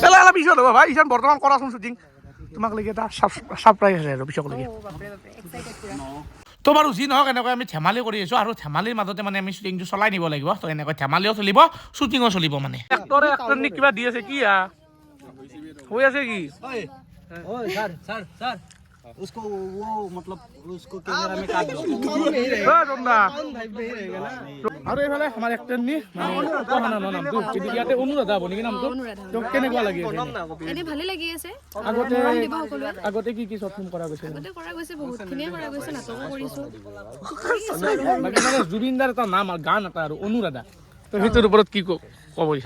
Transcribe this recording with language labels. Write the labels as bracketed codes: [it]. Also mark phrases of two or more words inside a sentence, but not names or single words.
[as] পিছত হ'ব ভাই ইছান বৰ্তমান কৰাচোন শ্বুটিং তোমাক লাগি এটা ছাৰপ্ৰাইজ আছে আৰু পিছলৈকে তো বাৰু যি নহওক এনেকৈ আমি ধেমালি কৰি আছোঁ আৰু ধেমালিৰ মাজতে মানে আমি শ্বুটিংটো চলাই নিব লাগিব তো এনেকৈ ধেমালিও চলিব শ্বুটিঙো চলিব মানে এক্টৰে এক্টৰনীক কিবা দি আছে কি হৈ আছে কি [hi] उसको वो मतलब उसको कैमरा में काट दो [as] আৰু এইফালে আমাৰ এক্টৰনী নামটো ইয়াতে অনুৰাধা হ'ব নেকি নামটো তোক কেনেকুৱা লাগি আছে এনে ভালে লাগি আছে আগতে কি শ্বৰ্ট ফিল্ম কৰা গৈছে বহুতখিনিয়ে কৰা গৈছে নাটকো কৰিছোঁ বাকী মানে জুবিনদাৰ এটা নাম আৰু গান এটা আৰু অনুৰাধা তো সেইটোৰ ওপৰত কি ক'ব বিচাৰে